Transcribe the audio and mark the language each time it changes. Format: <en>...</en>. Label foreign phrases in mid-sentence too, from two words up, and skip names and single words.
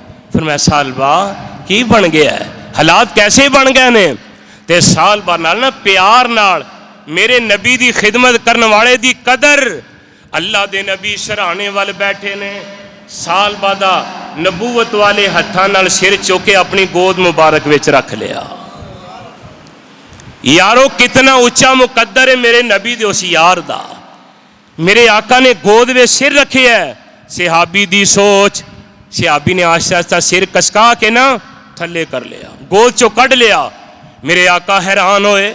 <pa>ਫਰਮਾਇਆ ਸਾਲਬਾ ਕੀ ਬਣ ਗਿਆ, ਹਾਲਾਤ ਕੈਸੇ ਬਣ ਗਏ ਨੇ? ਤੇ ਸਾਲਬਾ ਨਾਲ ਨਾ ਪਿਆਰ ਨਾਲ ਮੇਰੇ ਨਬੀ ਦੀ ਖਿਦਮਤ ਕਰਨ ਵਾਲੇ ਦੀ ਕਦਰ। ਅੱਲਾ ਦੇ ਨਬੀ ਸਰਾਣੇ ਵੱਲ ਬੈਠੇ ਨੇ, ਸਾਲਬਾ ਦਾ ਨਬੂਵਤ ਵਾਲੇ ਹੱਥਾਂ ਨਾਲ ਸਿਰ ਚੁੱਕ ਕੇ ਆਪਣੀ ਗੋਦ ਮੁਬਾਰਕ ਵਿੱਚ ਰੱਖ ਲਿਆ। ਯਾਰੋ ਕਿਤਨਾ ਉੱਚਾ ਮੁਕੱਦਰ ਹੈ ਮੇਰੇ ਨਬੀ ਦੇ ਉਸ ਯਾਰ ਦਾ।</pa> <ur>میرے آقا نے گود میں سر رکھے ہے.</ur> <pa>ਸਹਾਬੀ ਦੀ ਸੋਚ, ਸਹਾਬੀ ਨੇ ਆਸਤਾ ਆਸਤਾ ਸਿਰ ਕਸਕਾ ਕੇ ਨਾ ਥੱਲੇ ਕਰ ਲਿਆ, ਗੋਦ ਚੋਂ ਕੱਢ ਲਿਆ। ਮੇਰੇ ਆਕਾ ਹੈਰਾਨ ਹੋਏ।</pa>